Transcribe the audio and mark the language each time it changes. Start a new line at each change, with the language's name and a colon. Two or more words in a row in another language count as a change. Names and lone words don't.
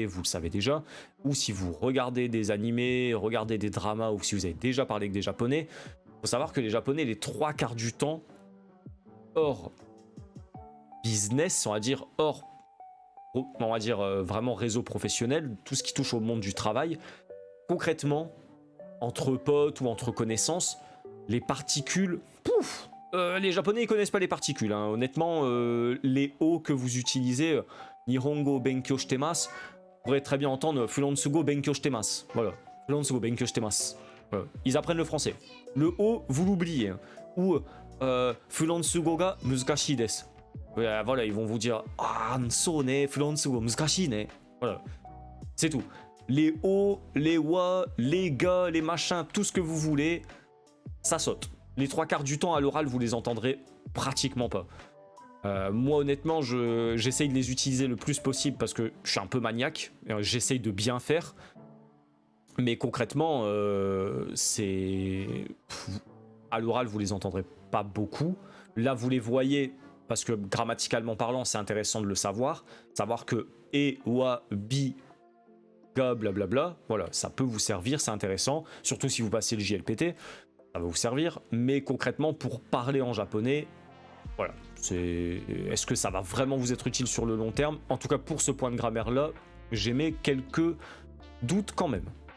French: vous le savez déjà, ou si vous regardez des animés, regardez des dramas, ou si vous avez déjà parlé avec des Japonais, il faut savoir que les Japonais, les 3/4 du temps, hors business, on va dire, hors, on va dire vraiment réseau professionnel, tout ce qui touche au monde du travail, concrètement, entre potes ou entre connaissances, les particules, pouf, les Japonais ils connaissent pas les particules, hein. Honnêtement, les O que vous utilisez,
Japanese: 日本語勉強してます,
French: vous pourrez très bien entendre
Japanese: フランス語勉強してます. Voilà, フランス語勉強してます.
French: Voilà. Ils apprennent le français. Le O, vous l'oubliez. Hein. Ou
Japanese: フランス語が難しいです.
French: Voilà, ils vont vous dire ah,
Japanese: そうね、フランス語難しいね.
French: Voilà, c'est tout. Les O, les wa, les ga, les machins, tout ce que vous voulez, ça saute. Les 3/4 du temps à l'oral, vous les entendrez pratiquement pas. Moi, honnêtement, j'essaye de les utiliser le plus possible parce que je suis un peu maniaque. J'essaye de bien faire. Mais concrètement, à l'oral, vous les entendrez pas beaucoup. Là, vous les voyez parce que grammaticalement parlant, c'est intéressant de le savoir. Savoir que e, wa, bi, ga, blablabla, voilà, ça peut vous servir, c'est intéressant. Surtout si vous passez le JLPT. ça va vous servir, mais concrètement, pour parler en japonais, voilà, est-ce que ça va vraiment vous être utile sur le long terme? En tout cas, pour ce point de grammaire-là, j'émets quelques doutes quand même.